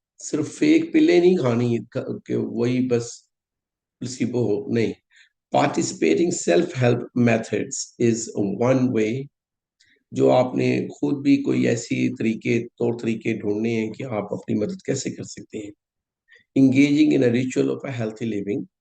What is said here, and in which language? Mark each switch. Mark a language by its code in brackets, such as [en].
[hi] सिर्फ फेक पिलें नहीं खानी कि वही बस प्लेसिबो हो, नहीं. [en] Participating self-help methods is one way. [hi] जो आपने खुद भी कोई ऐसी तौर तरीके ढूंढने हैं कि आप अपनी मदद कैसे कर सकते हैं. [en] Engaging in a ritual of a healthy living.